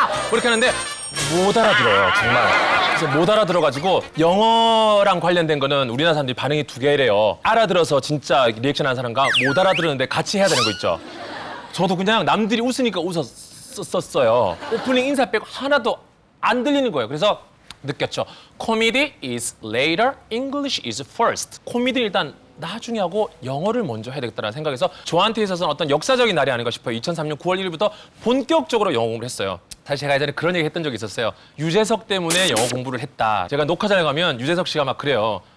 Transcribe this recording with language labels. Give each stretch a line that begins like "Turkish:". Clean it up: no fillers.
Korean: 그렇게 하는데 못 알아들어요, 정말. 그래서 못 알아들어가지고 영어랑 관련된 거는 우리나라 사람들이 반응이 두 개래요. 알아들어서 진짜 리액션하는 사람과 못 알아들었는데 같이 해야 되는 거 있죠. 저도 그냥 남들이 웃으니까 웃었었어요. 오프닝 인사 빼고 하나도 안 들리는 거예요. 그래서 느꼈죠.
English: Comedy is later, English is first.
Korean: 코미디 일단 나중에 하고 영어를 먼저 해야 되겠다는 생각에서 저한테 있어서는 어떤 역사적인 날이 아닌가 싶어요. 2003년 9월 1일부터 본격적으로 영어 공부를 했어요. 사실 제가 예전에 그런 얘기 했던 적이 있었어요. 유재석 때문에 영어 공부를 했다. 제가 녹화장에 가면 유재석 씨가 막 그래요.